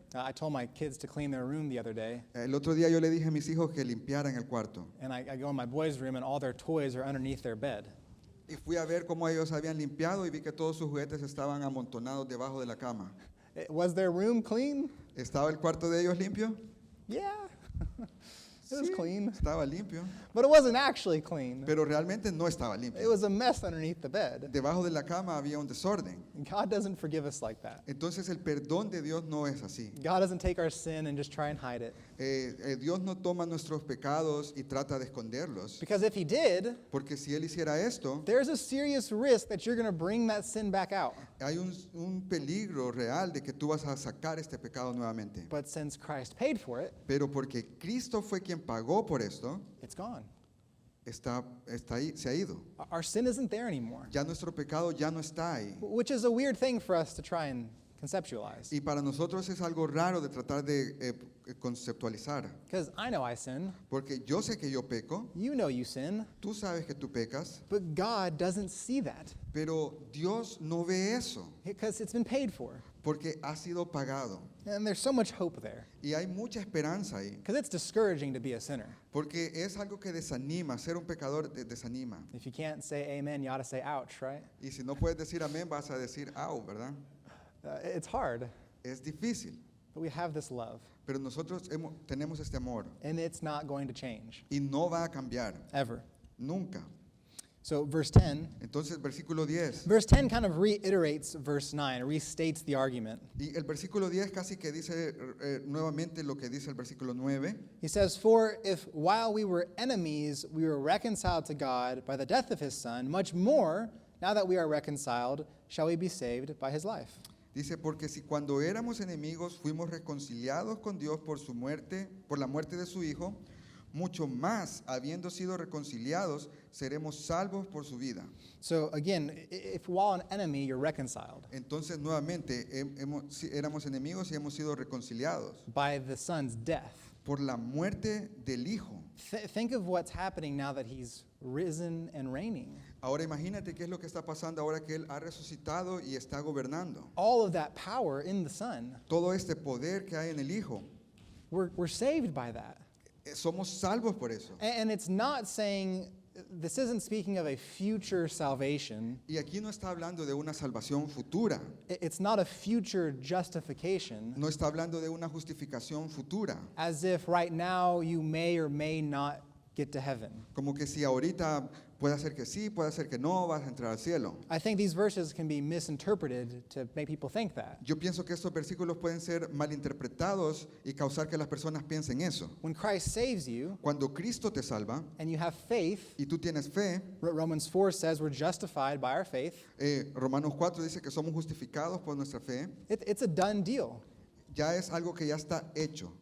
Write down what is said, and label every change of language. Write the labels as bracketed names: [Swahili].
[English] I told my kids to clean their room the other day, [Spanish] El otro día yo le dije a mis hijos que limpiaran el cuarto. [English] and I go in my boys' room, and all their toys are underneath their bed. [Spanish] Y fui a ver cómo ellos habían limpiado y vi que todos sus juguetes estaban amontonados debajo de la cama. [English] Was their room clean? [Spanish] ¿Estaba el cuarto de ellos limpio? [English] Yeah. It was [Spanish] Sí, [English] clean. [Spanish] estaba limpio. [English] But it wasn't actually clean. [Spanish] Pero realmente no estaba [English] It [Spanish] limpio. [English] was a mess underneath the bed. [Spanish] Debajo de la cama había un desorden. [English] God doesn't forgive us like that. [Spanish] Entonces el perdón de Dios no es así. [English] God doesn't take our sin and just try and hide it. [Spanish] Dios no toma nuestros pecados y trata de esconderlos. [English] Because if He did, [Spanish] Porque si Él hiciera esto, [English] there's a serious risk that you're going to bring that sin back out. [Spanish] hay un peligro real de que tú vas a sacar este pecado nuevamente. [English] But since Christ paid for it, [Spanish] Pero porque Cristo fue quien pagó por esto, [English] it's gone. [Spanish] está ahí, se ha ido. [English] Our sin isn't there anymore, [Spanish] Ya nuestro pecado ya no está ahí. [English] which is a weird thing for us to try and conceptualize. [Spanish] Y para nosotros es algo raro de tratar de conceptualizar. [English] Because I know I sin, [Spanish] Porque yo sé que yo peco, [English] you know you sin, [Spanish] tú sabes que tú pecas, [English] but God doesn't see that [Spanish] pero Dios no ve eso, [English] because it's been paid for. [Spanish] porque ha sido pagado. [English] And there's so much hope there, [Spanish] Y hay mucha esperanza ahí, [English] because it's discouraging to be a sinner. [Spanish] porque es algo que desanima, ser un pecador desanima. [English] If you can't say amen, you ought to say ouch, right? [Spanish] Y si no puedes decir amén, vas a decir au, ¿verdad? [English] It's hard, [Spanish] Es difícil, [English] but we have this love, [Spanish] pero nosotros tenemos este amor [English] and it's not going to change, [Spanish] y no va a cambiar, [English] ever. [Spanish] nunca. [English] So verse 10, [Spanish] Entonces, versículo 10. [English] verse 10 kind of reiterates verse 9, restates the argument. [Spanish] Y el versículo 10 casi que dice nuevamente lo que dice el versículo 9. [English] He says, "For if while we were enemies, we were reconciled to God by the death of His Son, much more, now that we are reconciled, shall we be saved by His life." [Spanish] Dice, porque si cuando éramos enemigos fuimos reconciliados con Dios por su muerte, por la muerte de su Hijo, mucho más, habiendo sido reconciliados, seremos salvos por su vida. [English] So again, if while an enemy, you're reconciled [Spanish] Entonces, nuevamente, éramos enemigos y hemos sido reconciliados [English] by the Son's death. [Spanish] por la muerte del Hijo. [English] Think of what's happening now that he's risen and reigning. [Spanish] Ahora imagínate qué es lo que está pasando ahora que Él ha resucitado y está gobernando. [English] All of that power in the Son, [Spanish] Todo este poder que hay en el Hijo, [English] we're saved by that. [Spanish] somos salvos por eso. [English] And it's not saying, this isn't speaking of a future salvation. [Spanish] Y aquí no está hablando de una salvación futura, [English] It's not a future justification, [Spanish] no está hablando de una justificación futura, [English] as if right now you may or may not get to heaven. [Spanish] como que si ahorita puede ser que sí, puede ser que no, vas a entrar al cielo. [English] I think these verses can be misinterpreted to make people think that. [Spanish] Yo pienso que estos versículos pueden ser malinterpretados y causar que las personas piensen eso. [English] When Christ saves you [Spanish] Cuando Cristo te salva [English] and you have faith, [Spanish] y tú tienes fe, [English] Romans 4 says we're justified by our faith. [Spanish] Romanos 4 dice que somos justificados por nuestra fe, [English] It's a done deal. [Spanish] ya es algo que ya está hecho,